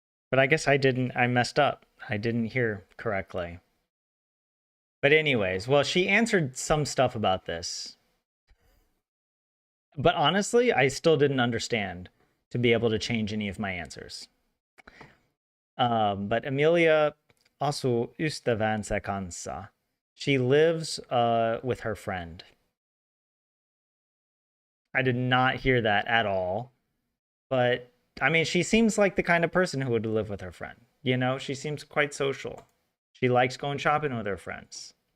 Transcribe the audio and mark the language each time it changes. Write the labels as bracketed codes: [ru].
[en] But I guess I messed up. I didn't hear correctly. But anyways, well, she answered some stuff about this. But honestly, I still didn't understand to be able to change any of my answers. [fi] But Emilia asuu ystävänsä kanssa. [en] She lives with her friend. I did not hear that at all. But, I mean, she seems like the kind of person who would live with her friend. You know, she seems quite social. She likes going shopping with her friends.